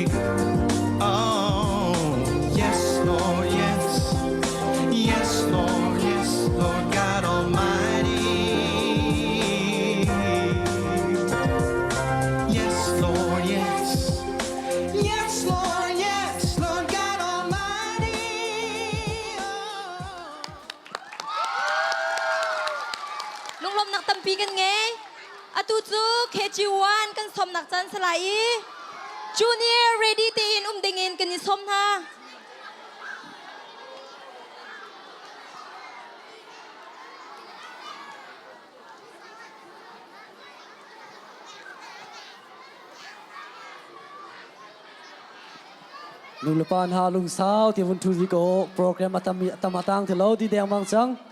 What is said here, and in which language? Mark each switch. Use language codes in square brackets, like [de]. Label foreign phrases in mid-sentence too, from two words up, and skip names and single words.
[en] Oh, yes, Lord, yes. Yes, Lord, yes, Lord God Almighty. Yes, Lord, yes. Yes, Lord, yes, Lord God Almighty. [cnh] Lung lom nak tampi kan ngay. Atu chu KG1 kan som nak chan salai. [en] Junior ready [cnh] tin dingin kan ni som na. Nung lepan ha lung sao ti vun tu ko program atamatang te lo di deng mang chang.